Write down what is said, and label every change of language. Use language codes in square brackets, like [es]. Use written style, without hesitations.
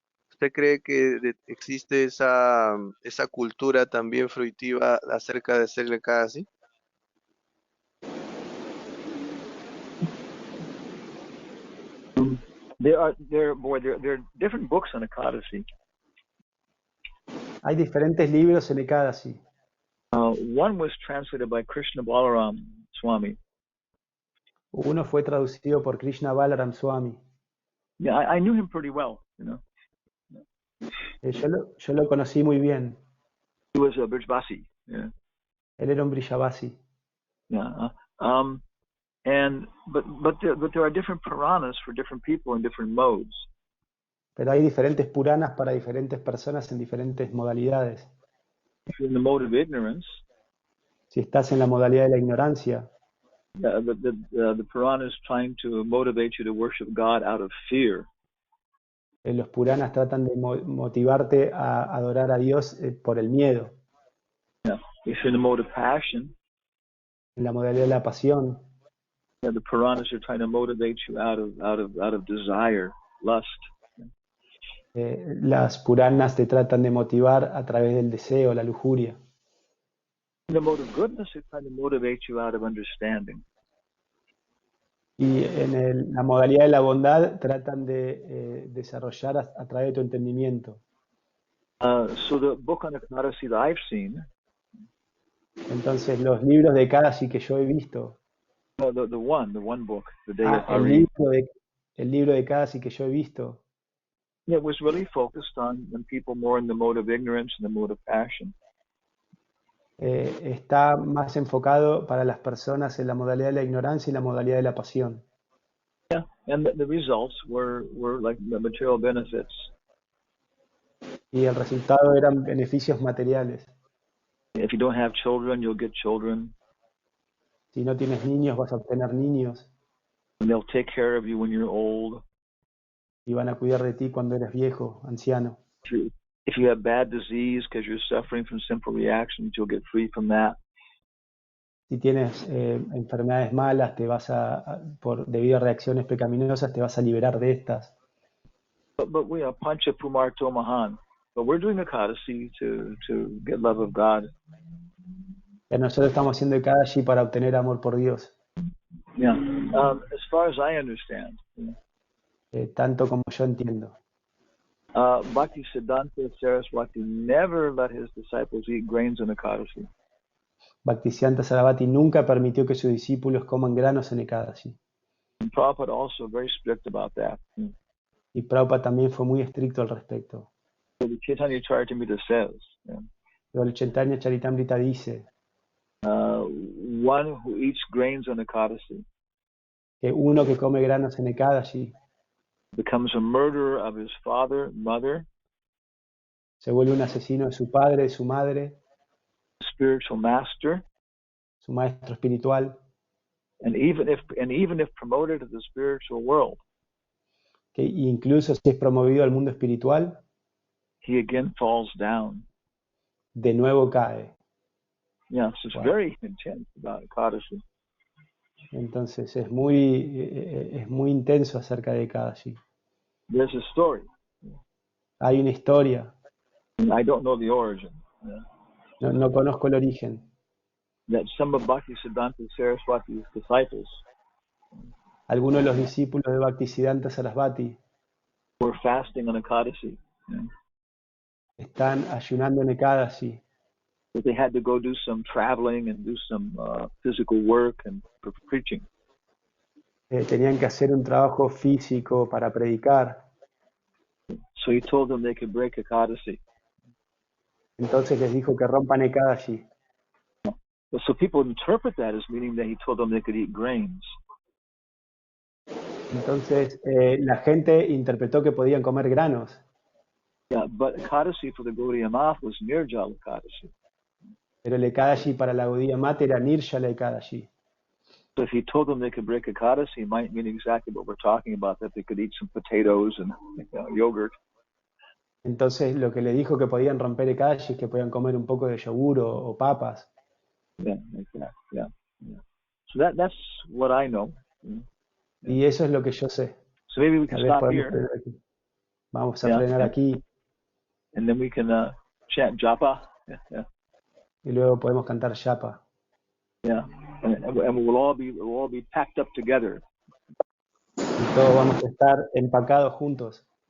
[es] ¿Usted cree que existe esa cultura también fruitiva acerca de hacer el Ekadasi? [en] There are different books on Ekadasi. [es] Hay diferentes libros en Ekadasi. [en] One was translated by Krishna Balaram Swami. [es] Uno fue traducido por Krishna Balaram Swami. [en] Yeah, I knew him pretty well, you know. [es] Yo lo conocí muy bien. [en] He was a Brijvasi. Yeah. [es] Él era un Brijavasi. [en] Yeah. But there are different Puranas for different people in different modes. [es] Pero hay diferentes Puranas para diferentes personas en diferentes modalidades. [en] If you're in the mode of ignorance, [es] si estás en la modalidad de la ignorancia, [en] the Purana is trying to motivate you to worship God out of fear. [es] Los Puranas tratan de motivarte a adorar a Dios por el miedo. [en] Yeah. If you're in the mode of passion, [es] en la modalidad de la pasión, [en] the Puranas are trying to motivate you out of desire, lust. [es] Las Puranas te tratan de motivar a través del deseo, la lujuria. [en] In the mode of goodness, they're trying to motivate you out of understanding. [es] Y en la modalidad de la bondad tratan de desarrollar a través de tu entendimiento. [en] So the book on Ekadasi that I've seen, [es] entonces los libros de Ekadasi que yo he visto, [en] the one book, the Day of Hari, [es] el libro de Ekadasi que yo he visto, [en] it was really focused on people more in the mode of ignorance and the mode of passion. [es] Está más enfocado para las personas en la modalidad de la ignorancia y la modalidad de la pasión. [en] Yeah, and the results were like the material benefits. [es] Y el resultado eran beneficios materiales. [en] If you don't have children, you'll get children. [es] Si no tienes niños, vas a obtener niños. [en] And they'll take care of you when you're old. [es] Y van a cuidar de ti cuando eres viejo, anciano. [en] If you have bad disease because you're suffering from simple reactions, you'll get free from that. [es] Si tienes enfermedades malas, debido a reacciones pecaminosas, te vas a liberar de estas. [en] But we are Pancha Pumarto Mahan. But we're doing Ekadasi to get love of God. [es] Pero nosotros estamos haciendo Ekadasi para obtener amor por Dios. [en] Yeah. As far as I understand. [es] Tanto como yo entiendo. [en] Bhaktisiddhanta Saraswati never let his disciples eat grains in Ekadasi. [es] Bhaktisiddhanta Saraswati nunca permitió que sus discípulos coman granos en Ekadasi. [en] And Prabhupada also very strict about that. [es] Y Prabhupada también fue muy estricto al respecto. [en] So the Caitanya Charitamrita says, [es] Pero el Caitanya Charitamrita dice, [en] one who eats grains on Ekadasi [es] que uno que come granos en Ekadasi [en] becomes a murderer of his father, mother, [es] se vuelve un asesino de su padre, de su madre, [en] spiritual master, [es] su maestro espiritual, [en] and even if promoted to the spiritual world, [es] que incluso si es promovido al mundo espiritual, [en] he again falls down. [es] De nuevo cae. [en] Yeah, so it's very intense about Ekadasi. [es] Entonces es muy intenso acerca de Ekadasi. [en] There's a story. [es] Hay una historia. [en] I don't know the origin. [es] No conozco el origen. [en] That some of Bhaktisiddhanta Saraswati's disciples [es] algunos de los discípulos de Bhaktisiddhanta Sarasvati [en] were fasting on Ekadasi. [es] Están ayunando en Ekadasi. [en] But they had to go do some traveling and do some physical work and preaching. [es] Tenían que hacer un trabajo físico para predicar. [en] So he told them they could break Ekadasi. [es] Entonces les dijo que rompan Ekadashi. [en] So people interpret that as meaning that he told them they could eat grains. [es] Entonces la gente interpretó que podían comer granos. [en] Yeah, but Ekadasi for the Gaudiya Math was Nirjala Ekadasi. [es] Pero el Ekadashi para la Gaudiya Mata era Nirjala Ekadashi. [en] So if he told them they could break Ekadasi, it might mean exactly what we're talking about, that they could eat some potatoes and yogurt. [es] Entonces lo que le dijo que podían romper Ekadashi es que podían comer un poco de yogur o papas. [en] Yeah, like that. Yeah. So that's what I know. [es] Y eso es lo que yo sé. [en] So maybe we can [es] Tal vez [en] stop [es] podemos [en] here. [es] frenar aquí. Vamos a frenar aquí [en] And then we can chant japa. Yeah. [es] y luego podemos cantar Yapa. [en] Yeah. And we'll all be packed up together. [es] Y todos vamos a estar empacados juntos.